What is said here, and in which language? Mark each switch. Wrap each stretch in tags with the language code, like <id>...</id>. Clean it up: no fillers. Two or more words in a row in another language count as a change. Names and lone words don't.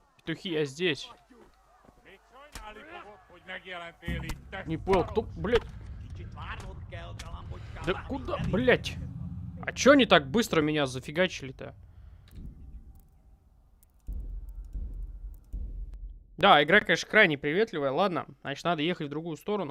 <ru>Петухи, я здесь.</ru> <hu>Még sajnálni fogod, hogy megjelentél itt, te</hu> <ru>Не понял, кто, блядь?</ru> <hu>Kicsit várnod kell, galambocskám.</hu> <ru>Да куда, блядь? А чё они так быстро меня зафигачили-то? Да, игра, конечно, крайне приветливая. Ладно, значит, надо ехать в другую сторону.</ru>